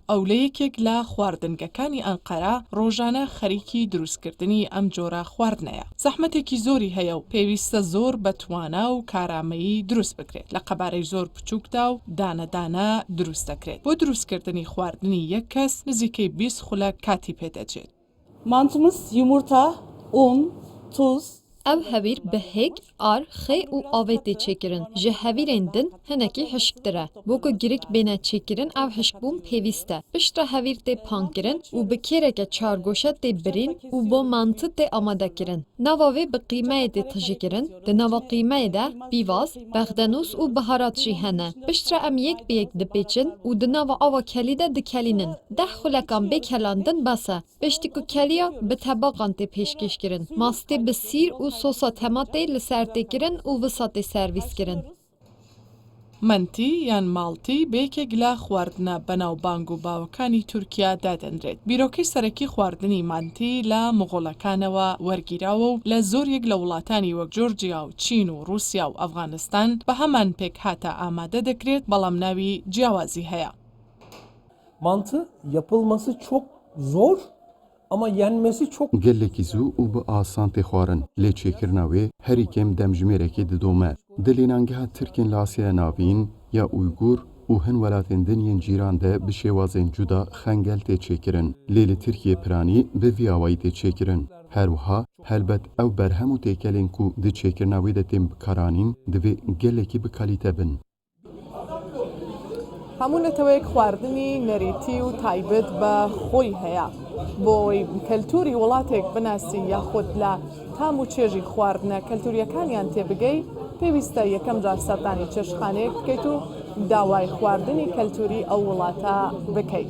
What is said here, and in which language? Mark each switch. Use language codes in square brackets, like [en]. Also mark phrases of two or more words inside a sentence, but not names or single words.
[ckb] ئەو لە یەکێک لە خواردنگەکانی ئەنقەرە ڕۆژانە خەریکی دروستکردنی ئەم جۆرە خواردنەیە. زەحمەتێکی زۆری هەیە و پێویستە زۆر بەتوانا و کارامەیی دروست بکرێت لە قەبارەی زۆر بچووکدا و دانەدانە دروست دەکرێت. بۆ دروستکردنی خواردنی یەک کەس نزیکەی 20 خولەک کاتی پێدەچێت. [tr] Mantımız yumurta, un, tuz, [ku] Ev hevîr bi hêk, ar, xê û avê tê çêkirin. Ji hevîrên din hinekî hişktir e. Bô ku girik bêne çêkirin ev hişkbûn pêwîst e. Piştre hevîr tê pankirin û bi kêreke çargoşa tê birîn û bo mantı tê amadekirin. Nava wê bi qîmeyê tê tijîkirin. Di nava qîmeyê de pîvaz, bexdenûs û biharat jî hene. Piştre em yek bi yek dipêçin û di nava ava kelî de dikelînin. 10 xulekan bê kelandin bes e. Piştî ku keliya bi tebaqan tê pêşkêşkirin. Mastê bi sîr û sosa tematê li ser tê kirin û wisa tê servîs kirin. [ckb] منتی یان ماڵتی بەیەکێک لە خواردنە بەناوبانگ و باوەکانی تورکیا دادەنرێت. بیرۆکەی سەرەکی خواردنی مانتی لە مغۆڵەکانەوە وەرگیراوە و لە زۆریەک لە وڵاتانی وەک جۆرجیا و چین و رووسیا و ئەفغانستان بە هەمان پێک هاتە ئامادە دەکرێت بەڵام ناوی جیاوازی هەیە. [tr] Mantı yapılması çok zor ama yenmesi çok [ku] gelekî zû û bi asan tê xwarin lê çêkirina wê herî kêm demjimêrekê didome. Di lênangeha Tirkên li Asyaya Navîn ya Uygur û hin welatên dinyên cîran de bi şêwazên cuda xengel tê çêkirin. Lê li Tirkiye piranî bi vî awayî tê çêkirin. Her wiha helbet ew berhem û têkelên ku di çêkirina wê de tên bikaranîn divê gelekî bi kalîte bin. [ckb] هەموو نەتەوەیەک خواردنی نەریتی و تایبەت بە خۆی هەیە بۆی کەلتوری وڵاتێک بناسی یاخود لە تام و چێژی خواردنە کەلتوریەکانیان تێبگەی پێویستە یەکەم جار سەردانی چێشخانەیەک بکەیت و داوای خواردنی کەلتوری ئەو وڵاتە بکەیت.